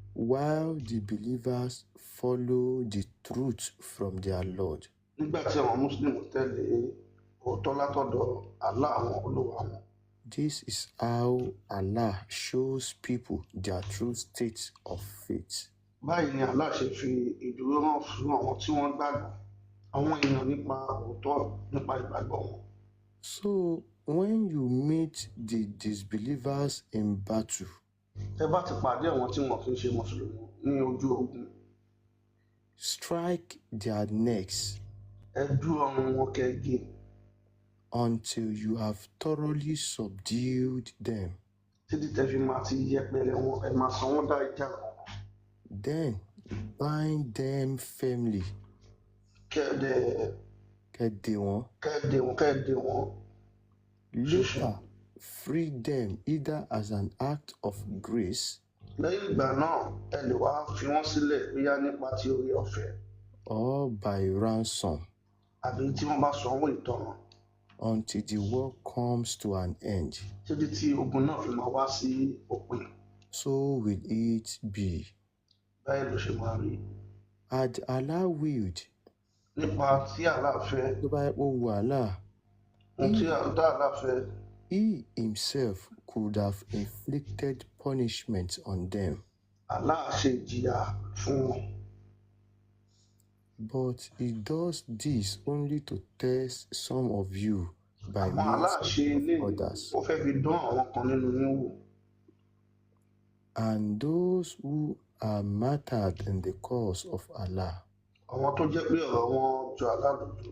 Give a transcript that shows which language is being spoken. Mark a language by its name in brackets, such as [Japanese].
[English] while the believers follow the truth from their Lord. [Yoruba] nígbà tí àwọn Muslim tẹ̀lé òótọ́ látọ̀dọ̀ Allah àwọn Olúwa wọn. [English] This is how Allah shows people their true state of faith. [Yoruba] Báyìí ni Allah ṣe fi ìdúró hàn fún àwọn tí wọ́n gbàgbọ́ àwọn èèyàn nípa òótọ́ nípa ìgbàgbọ́ wọn. [English] So when you meet the disbelievers in battle, [Yoruba] Ẹ bá ti pàdé àwọn tí wọn kì í ṣe Mùsùlùmí ní ojú ogun, [English] strike their necks [Yoruba] ẹ dú ọrùn wọn kẹ́gẹ́ [English] until you have thoroughly subdued them. [Yoruba] títí tẹ́ fi máa ti yẹpẹrẹ wọn, ẹ máa san wọ́n dá ìjà wọn. [English] Then bind them firmly. [Yoruba] Kẹ́ẹ̀dẹ̀ wọn. [English] Later, free them either as an act of grace [Yoruba] Lẹ́yìn ìgbà náà, ẹ lè wá fi wọ́n sílẹ̀ bóyá nípa ti oore ọ̀fẹ́ [English] or by ransom [Yoruba] àbí tí wọ́n bá sanwó ìtanràn [English] until the war comes to an end. [Yoruba] títí tí ogun náà fi máa wá sí òpin. [English] So will it be. [Yoruba] Báyìí ló ṣe máa rí. [English] Had Allah willed, [Yoruba] Nípa tí Allah fẹ́, tó bá yẹ kó wu Allah, ohun tí Allah fẹ́, [English] He himself could have inflicted punishment on them. [Yoruba] Allah ṣe ìjìyà fún wọn. [English] But he does this only to test some of you by [Yoruba] Àmọ́ Allah ṣe [English] means [Yoruba] ilé [English] of others. [Yoruba] ó fẹ́ fi dán àwọn kan nínú yín wò. [English] And those who are martyred in the cause of Allah, [Yoruba] Àwọn tó jẹ́ pé ọ̀rọ̀ wọn jọ Allah lójú.